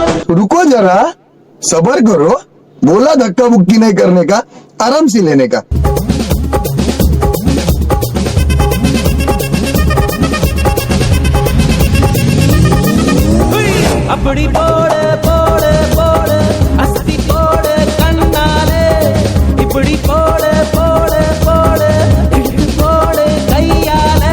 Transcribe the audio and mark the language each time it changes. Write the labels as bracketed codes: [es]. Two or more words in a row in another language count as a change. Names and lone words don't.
[hi] रुको जरा, सबर करो। बोला धक्का मुक्की नहीं करने का, आराम से लेने का। [ta] அப்படி போடு போடு போடு அஸ்தி போடு கண்ணாலே, இப்படி போடு போடு போடு இழுத்து போடு கையாலே.